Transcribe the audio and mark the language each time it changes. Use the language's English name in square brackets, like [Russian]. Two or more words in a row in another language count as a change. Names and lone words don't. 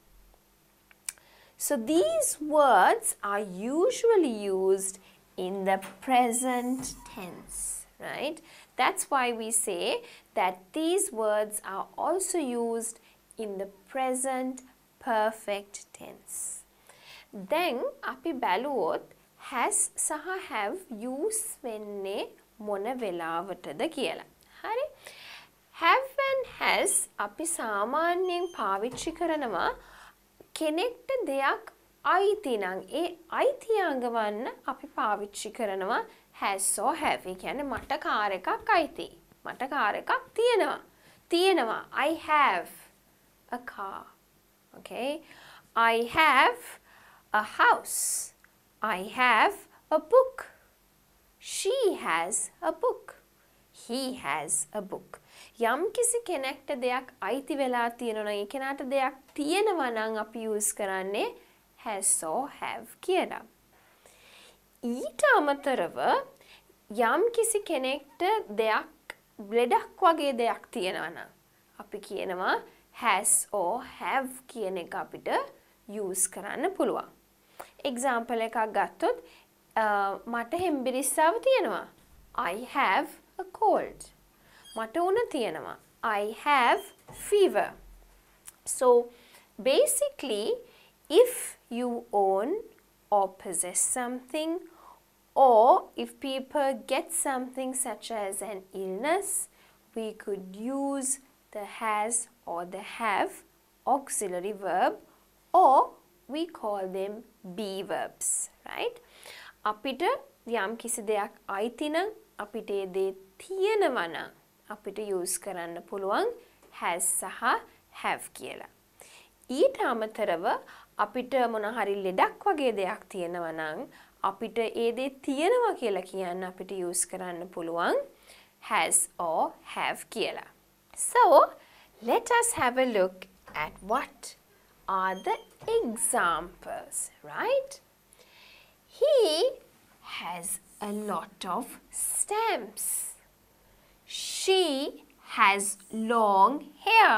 [English] So these words are usually used in the present tense, right? That's why we say that these words are also used in the present perfect tense. [Sinhala] Then අපි බැලුවොත් has සහ have use වෙන්නේ මොන වෙලාවටද කියලා. හරි? [English] Have and has [Sinhala] අපි සාමාන්‍යයෙන් පාවිච්චි කරනවා කෙනෙක්ට දෙයක් අයිති නම් ඒ අයිතිය අඟවන්න අපි පාවිච්චි කරනවා [English] has or have. [Sinhala] ඒ කියන්නේ මට කාර් එකක් අයිති. මට කාර් එකක් තියෙනවා. තියෙනවා. [English] I have a car. Okay? I have a house. I have a book. She has a book. He has a book. [Sinhala] යම් කිසි කෙනෙක්ට දෙයක් අයිති වෙලා තියෙනවා නම් ඒ කෙනාට දෙයක් තියෙනවා නම් අපි use කරන්නේ [English] has or have [Sinhala] කියලා. ඊට අමතරව යම් කිසි කෙනෙක්ට දෙයක් ලෙඩක් වගේ දෙයක් තියෙනවා නම් අපි කියනවා [English] has or have [Sinhala] කියන එක අපිට use කරන්න පුළුවන්. example එකක් ගත්තොත් මට හෙම්බිරිස්සාව තියෙනවා. [English] I have a cold. [Sinhala] මට උණ තියෙනවා. [English] I have fever. So basically, if you own or possess something, or if people get something such as an illness, we could use the has or the have auxiliary verb, or we call them be verbs, right? [Sinhala] අපිට යම් කිසි දෙයක් අයිති නම් අපිට ඒ දේ තියෙනවා නම් අපිට use කරන්න පුළුවන් has සහ have කියලා. ඊට අමතරව අපිට මොන හරි ලෙඩක් වගේ දෙයක් තියෙනවා නම් අපිට ඒ දේ තියෙනවා කියලා කියන්න අපිට use කරන්න පුළුවන් [English] has or have [Sinhala] කියලා. [English] So, let us have a look at what are the examples, right? He has a lot of stamps. She has long hair.